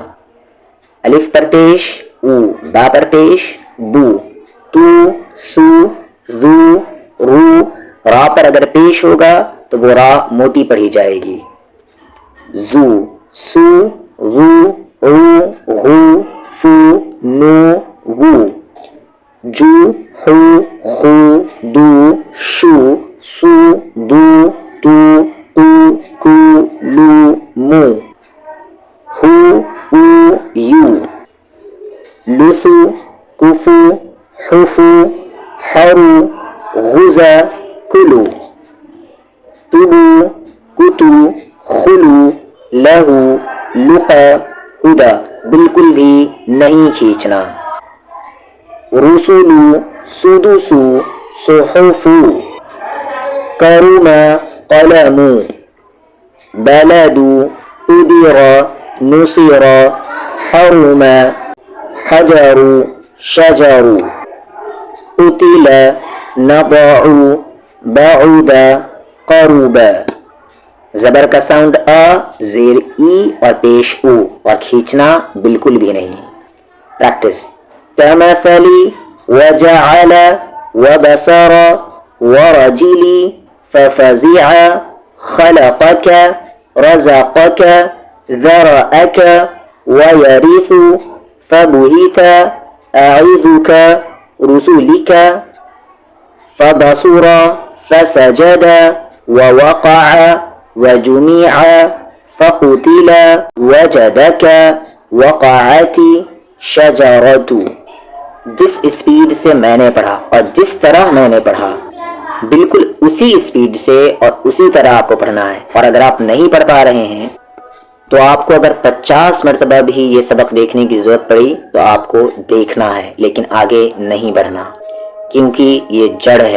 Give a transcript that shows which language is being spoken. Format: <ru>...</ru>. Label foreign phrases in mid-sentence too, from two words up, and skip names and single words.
<ur>الف پر پیش او, با پر پیش بو, تو, سو, زو, رو. را پر اگر پیش ہوگا تو وہ را موٹی پڑھی جائے گی. زو, سو, رو, رو, غو, فو, نو, وو. جو, ہو, خو, دو, شو, سو, دو, تو, قو, کو, لو, مو. ہو, او, یو.</ur> <ar>لثو, کفو, حفو, حرو, غزا, کلو. تبو, کتو, خلو, لہو, لقا, ہدا.</ar> <ur>بالکل بھی نہیں کھینچنا.</ur> <ar>رسولو, سدسو, صحفو. کرما, قلمو. بلدو, ادرا, نصرا, حرما, حجرو, شجرو. قتل, نضع, بعد, قربا.</ar> <ur>زبر کا ساؤنڈ آ, زیر ای اور پیش او, اور کھینچنا بالکل بھی نہیں. پریکٹس.</ur> <ar>كمثل وجعل وبصر ورجل ففزع خلقك رزقك ذرأك ويرث فبهت أعذك رسلك فبصر فسجد ووقع وجميع فقتل وجدك وقعت شجرت.</ar> <ur>جس اسپیڈ سے میں نے پڑھا اور جس طرح میں نے پڑھا, بالکل اسی اسپیڈ سے اور اسی طرح آپ کو پڑھنا ہے. اور اگر آپ نہیں پڑھ پا رہے ہیں تو آپ کو اگر 50 مرتبہ بھی یہ سبق دیکھنے کی ضرورت پڑی تو آپ کو دیکھنا ہے, لیکن آگے نہیں بڑھنا, کیونکہ یہ جڑ ہے.</ur>